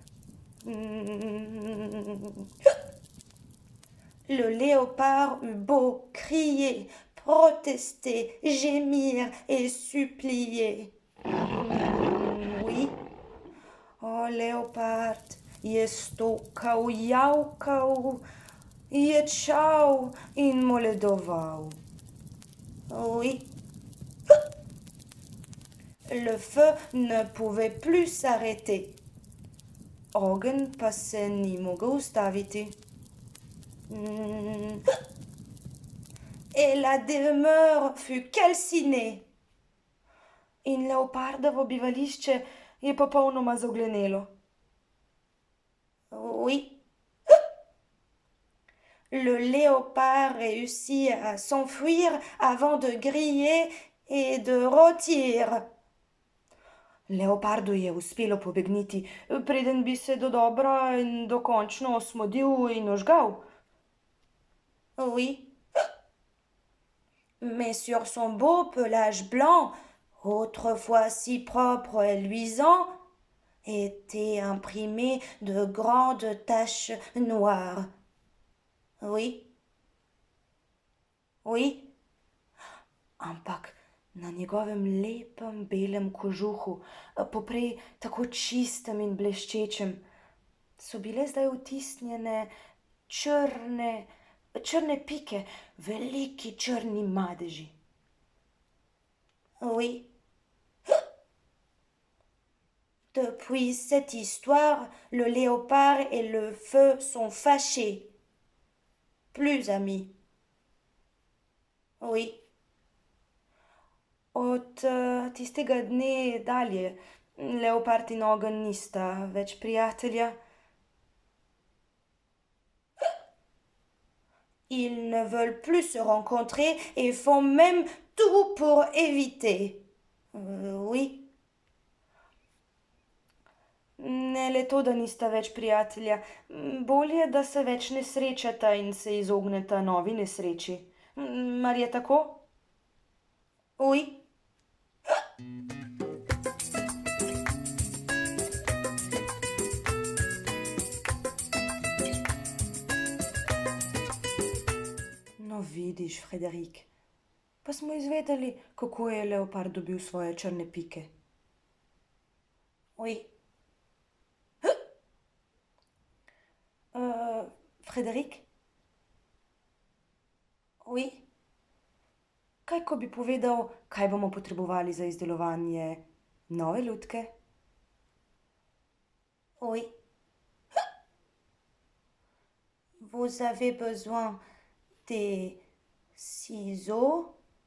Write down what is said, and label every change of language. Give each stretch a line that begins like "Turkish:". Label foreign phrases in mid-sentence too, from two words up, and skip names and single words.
French: Le léopard eut beau crier, protester, gémir et supplier. Oui.
Slovenian: O, leopard je stokal, javkal, ječal in moledoval.
French: Oui. Le feu ne pouvait plus s'arrêter.
Slovenian: Ogenj pa se ni mogel ustaviti.
French: Et la demeure fut calcinée.
Slovenian: In leopardovo bivališče je popolnoma zoglenelo.
French: Oui. Le léopard réussit à s'enfuir avant de griller et de rôtir.
Slovenian: Leopardu je uspelo pobegniti, preden bi se dodobra in dokončno osmodil in ožgal.
French: Oui. Mais sur son beau pelage blanc, autrefois si propre et luisant, étaient imprimées de grandes taches noires. Oui. Oui.
Slovenian: Ampak na njegovem lepem belem kožuhu, poprej tako čistem in bleščečem, so bile zdaj vtisnjene črne pike, veliki črni madeži.
French: Oui. Depuis cette histoire, le léopard et le feu sont fâchés. Plus amis. Oui.
Slovenian: Od tistega dne dalje leopard in ogenj nista več prijatelja.
French: Ils ne veulent plus se rencontrer et font même tout pour éviter. Oui.
Slovenian: Ne le to, da nista več prijatelja, bolje, da se več ne srečata in se izogneta novi nesreči. Mar je tako?
French: Oui.
Slovenian: No, vidiš, Frederik, pa smo izvedeli, kako je leopard dobil svoje črne pike.
French: Oui.
Slovenian: Frederik?
French: Oui.
Slovenian: Kaj, ko bi povedal, kaj bomo potrebovali za izdelovanje nove lutke?
French: Oui. Vous avez besoin des ciseaux,